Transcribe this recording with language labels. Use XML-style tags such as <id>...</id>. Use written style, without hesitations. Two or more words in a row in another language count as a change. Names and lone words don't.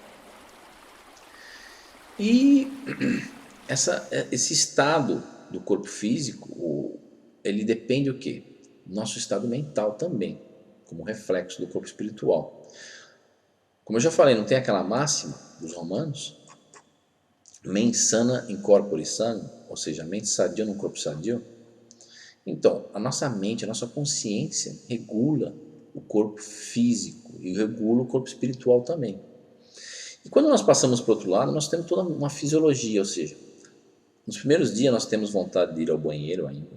<pt>E esse estado do corpo físico, ele depende do quê? Nosso estado mental também, como reflexo do corpo espiritual. Como eu já falei, não tem aquela máxima dos romanos?</pt> <la>Mens sana in corpore sano,</la> <pt>ou seja, mente sadia num corpo sadio. Então, a nossa mente, a nossa consciência regula o corpo físico e regula o corpo espiritual também. E quando nós passamos para o outro lado, nós temos toda uma fisiologia, ou seja, Nos primeiros dias nós temos vontade de ir ao banheiro ainda.</pt>